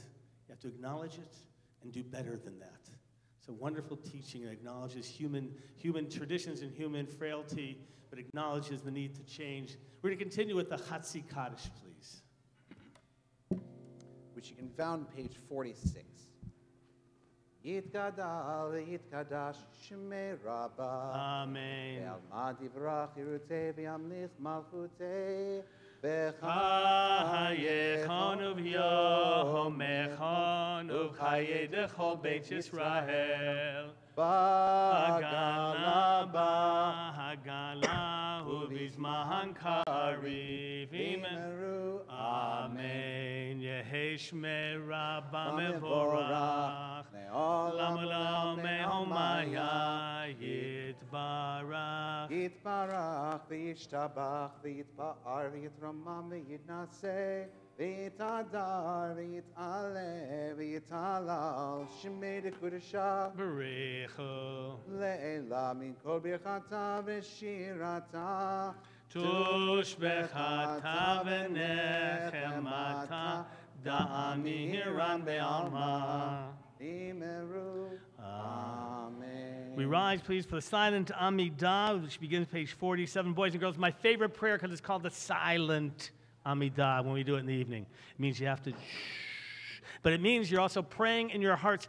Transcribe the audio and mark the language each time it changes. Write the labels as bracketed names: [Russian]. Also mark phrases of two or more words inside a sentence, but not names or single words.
[English] You have to acknowledge it and do better than that. It's a wonderful teaching that acknowledges human traditions and human frailty, but acknowledges the need to change. We're going to continue with the Hatzi Kaddish, please. Which you can find on page 46. [Aramaic] Yitgadal Yitkadash Shemei Rabbah. Amen. Ve'alma divrach yirutei v'yamlich malchutei Chayechon uv'yomechon uv'chayei dechol Beit Yisrael. Hagala uv'izman kariv. Amen. Yehi Shmei Rabbah mevorach. Lamulam me'omaya yitbarach. Yitbarach v'yishtabach v'yitba'ar v'yitramam v'yitnaseh v'yitadar v'yitaleh v'yitalal Shemei dekudesha Barechu le'ela min kol birchata v'shirata Tushbechata v'nechemata da'ami hiran be'alma. Amen. [English] We rise, please, for the silent Amidah, which begins page 47. Boys and girls, my favorite prayer because it's called the silent Amidah when we do it in the evening. It means you have to shh, but it means you're also praying in your hearts.